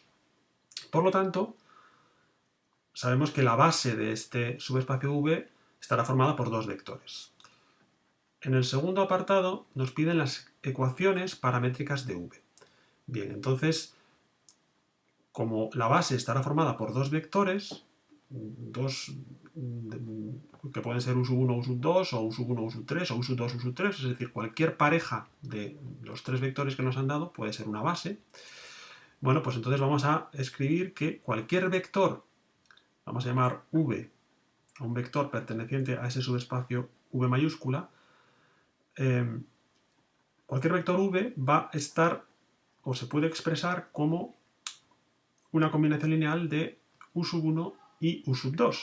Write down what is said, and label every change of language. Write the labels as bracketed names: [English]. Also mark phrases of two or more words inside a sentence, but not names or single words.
[Spanish] Por lo tanto, sabemos que la base de este subespacio V estará formada por dos vectores. En el segundo apartado nos piden las ecuaciones paramétricas de v. Bien, entonces, como la base estará formada por dos vectores, que pueden ser u1, u2, o u1, u3, o u2, u3, es decir, cualquier pareja de los tres vectores que nos han dado puede ser una base. Bueno, pues entonces vamos a escribir que cualquier vector, vamos a llamar v, a un vector perteneciente a ese subespacio v mayúscula, cualquier vector v va a estar, o se puede expresar como una combinación lineal de u1 y u2.